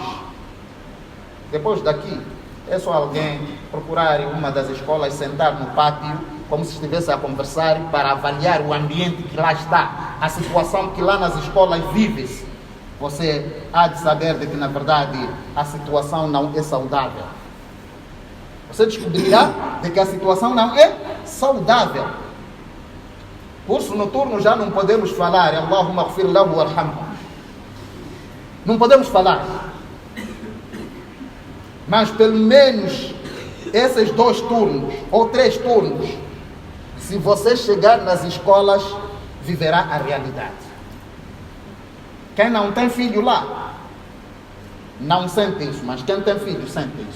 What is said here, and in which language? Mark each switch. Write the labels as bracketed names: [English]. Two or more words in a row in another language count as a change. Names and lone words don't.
[Portuguese] Depois daqui, é só alguém procurar uma das escolas, sentar no pátio, como se estivesse a conversar, para avaliar o ambiente que lá está, a situação que lá nas escolas vive-se. Você há de saber de que, na verdade, a situação não é saudável. Você descobrirá de que a situação não é saudável. Curso noturno já não podemos falar. [Arabic] اللهم اغفر له وارحمه. [Portuguese] Não podemos falar. Mas pelo menos esses 2 turnos ou 3 turnos, se você chegar nas escolas, viverá a realidade. Quem não tem filho lá, não sente isso, mas quem tem filho sente isso.